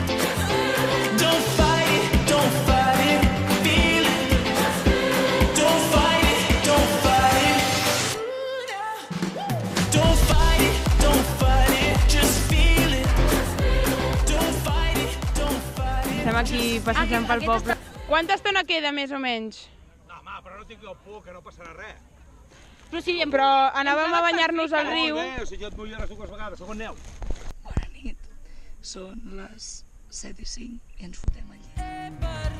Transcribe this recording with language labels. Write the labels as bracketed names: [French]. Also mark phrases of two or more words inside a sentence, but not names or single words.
[English] Don't fight it, feel it. Don't fight it. Don't fight it, just feel it. Don't fight it. [Catalan] Estem aquí passejant pel poble. Quanta estona queda, més o menys? No, home, però no tingueu por, que no passarà res. Però anàvem a banyar-nos al riu. Molt bé, o sigui, jo et mullaràs dues vegades, segon neu. Bona nit. Són les 7:05 i ens fotem al llit.